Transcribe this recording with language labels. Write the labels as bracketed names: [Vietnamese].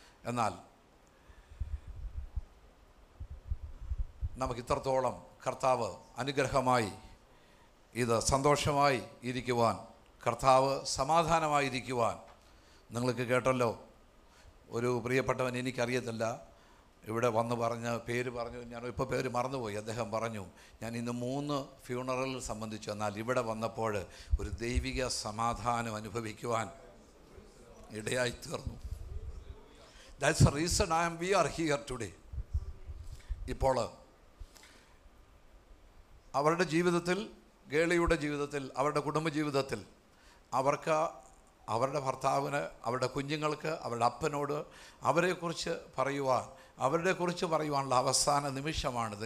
[Malayalam] എന്നാൽ നമുക്കിത്രത്തോളം കർത്താവ് അനുഗ്രഹമായി, ഇത് സന്തോഷമായി ഇരിക്കുവാൻ, കർത്താവ് സമാധാനമായിരിക്കുവാൻ, നിങ്ങൾക്ക് കേട്ടല്ലോ, ഒരു പ്രിയപ്പെട്ടവൻ, എനിക്കറിയത്തില്ല, ഇവിടെ വന്ന് പറഞ്ഞ പേര് പറഞ്ഞു, ഞാൻ ഇപ്പോൾ പേര് മറന്നുപോയി. അദ്ദേഹം പറഞ്ഞു, ഞാൻ ഇന്ന് 3 ഫ്യൂണറൽ സംബന്ധിച്ചു, എന്നാൽ ഇവിടെ വന്നപ്പോൾ ഒരു ദൈവിക സമാധാനം അനുഭവിക്കുവാൻ ഇടയായിത്തീർന്നു. [English] That's the reason we are here today. [Malayalam] ഇപ്പോൾ അവരുടെ ജീവിതത്തിൽ, ഗേളിയുടെ ജീവിതത്തിൽ, അവരുടെ കുടുംബജീവിതത്തിൽ അവർക്ക്, അവരുടെ ഭർത്താവിന്, അവരുടെ കുഞ്ഞുങ്ങൾക്ക്, അവരുടെ അപ്പനോട് അവരെക്കുറിച്ച് പറയുവാനുള്ള അവസാന നിമിഷമാണിത്.